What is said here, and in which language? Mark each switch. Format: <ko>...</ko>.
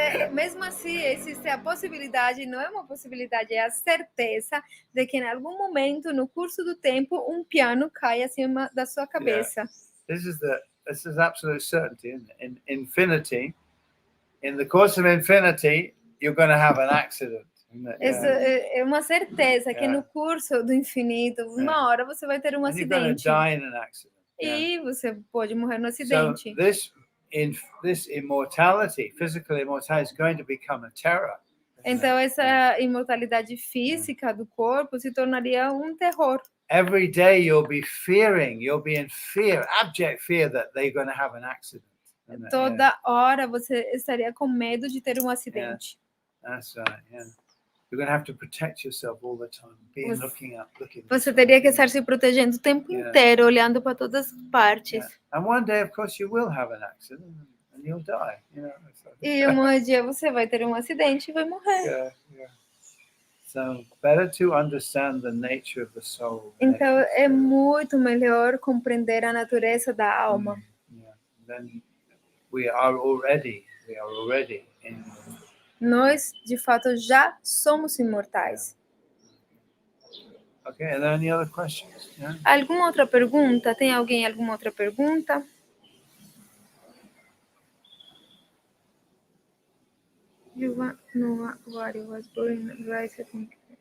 <pt>Mesmo assim, existe a possibilidade, não é uma possibilidade, é a certeza de que em algum momento, no curso do tempo, um piano cai acima da sua cabeça.</pt> <en>This is absolute certainty, isn't it? In infinity, in the course of infinity, you're going to have an accident.</en> <pt>É uma certeza que no curso do infinito, uma hora você vai ter um acidente.</pt> <en>You're going to die in an accident.</en> <pt>e você pode morrer no</pt> <en>So</en> <pt>acidente.</pt> <en>this immortality, physical immortality, is going to become a terror.</en> <pt>Então, essa imortalidade física do corpo se tornaria um terror.</pt> <en>Every day you'll be in fear, abject fear that they're going to have an accident.</en> <pt>Toda hora você estaria com medo de ter um acidente.</pt> <en>That's right, yeah. You're going to have to protect yourself all the time, looking up.</en> <pt>Você teria que estar se protegendo o tempo inteiro, olhando para todas as partes.</pt> <en>Yeah. And one day, of course, you will have an accident and you'll die.</en> <pt>E um dia você vai ter um acidente e vai morrer.</pt> <en>So better to understand the nature of the soul.</en> <pt>Então é muito melhor compreender a natureza da alma.</pt> <en>Then we are already in.</en> <pt>Nós, de fato, já somos imortais.</pt> <en>Okay, and any other questions? Yeah?</en> <pt>Alguma outra pergunta? Tem alguém alguma outra pergunta?</pt> <en>You know what it was born right, I think.</en>